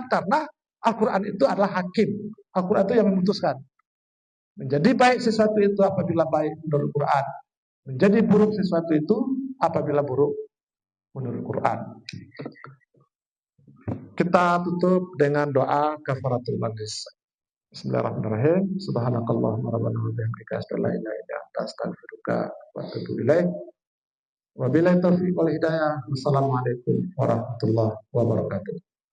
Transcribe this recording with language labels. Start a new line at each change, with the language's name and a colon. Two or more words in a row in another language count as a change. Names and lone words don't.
Indonesian: Karena Al-Quran itu adalah hakim. Al-Quran itu yang memutuskan. Menjadi baik sesuatu itu apabila baik menurut Quran. Menjadi buruk sesuatu itu apabila buruk menurut Quran. Kita tutup dengan doa
Arabic: كفارة المجلس. بسم الله الرحمن الرحيم سبحانك اللهم ربنا وبحمدك أشهد أن لا إله إلا أنت أستغفرك وأتوب إليك. وبالله التوفيق والهداية. والسلام عليكم ورحمة الله وبركاته.